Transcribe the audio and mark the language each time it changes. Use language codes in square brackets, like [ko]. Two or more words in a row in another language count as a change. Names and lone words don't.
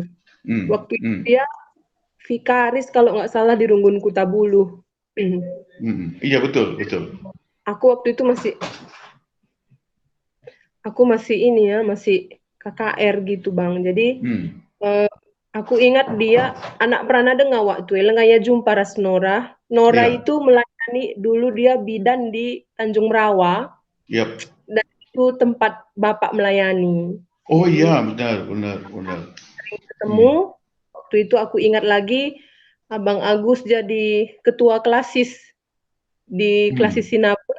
[id] Waktu itu dia vikaris kalau nggak salah di Runggun Kutabuluh. Iya, betul. Aku waktu itu masih KKR gitu, Bang. Jadi aku ingat dia anak Pranada nggak waktu lengaya [btx] jumpa ras [id] Nora. Nora itu melayani dulu, dia bidan di Tanjung Merawa. Yep. Dan itu tempat Bapak melayani. Oh iya, benar. Sering ketemu. Waktu itu aku ingat lagi Abang Agus jadi ketua klasis di klasis Sinabun.